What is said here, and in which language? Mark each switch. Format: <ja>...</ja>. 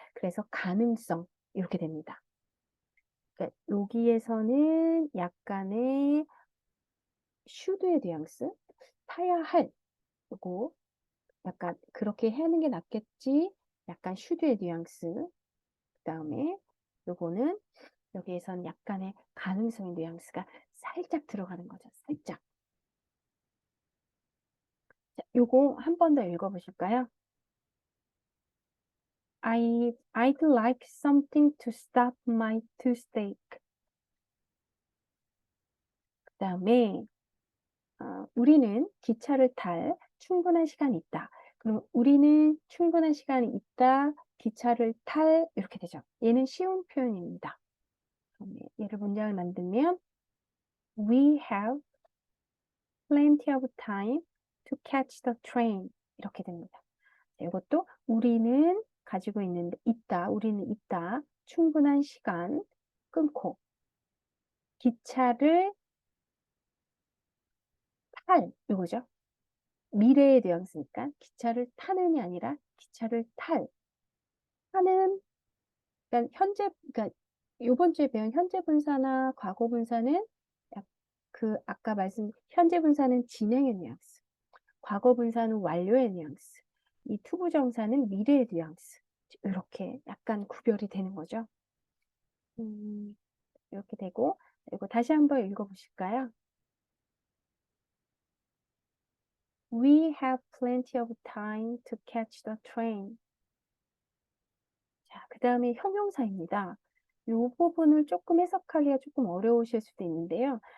<ko>그래서 가능성 이렇게 됩니다. 그러니까 여기에서는 약간의 should의 뉘앙스, 타야 할 요거 약간 그렇게 하는 게 낫겠지. 약간 should의 뉘앙스. 그다음에 요거는 여기에선 약간의 가능성의 뉘앙스가 살짝 들어가는 거죠. 살짝. 자, 요거 한 번 더 읽어보실까요?</ko> <en>I'd like something to stop my toothache.</en> <ko>그 다음에 우리는 기차를 탈 충분한 시간이 있다. 그럼 우리는 충분한 시간이 있다. 기차를 탈 이렇게 되죠. 얘는 쉬운 표현입니다. 얘를 문장을 만들면</ko> <en>We have plenty of time to catch the train</en> <ko>이렇게 됩니다. 이것도 우리는 가지고 있는데 우리는 있다. 충분한 시간 끊고 기차를 이거죠. 미래에 뉘앙스니까 기차를 타는이 아니라 기차를 타는 그러니까 그러니까 요번 주에 배운 현재 분사나 과거 분사는 아까 현재 분사는 진행의 뉘앙스, 과거 분사는 완료의 뉘앙스, 이 투부정사는 미래의 뉘앙스 이렇게 약간 구별이 되는 거죠. 이렇게 되고 이거 다시 한번 읽어보실까요?</ko> <en>We have plenty of time to catch the train.</en> <ko>자, 그 다음에 형용사입니다. 이 부분을 조금 해석하기가 조금 어려우실 수도 있는데요.</ko>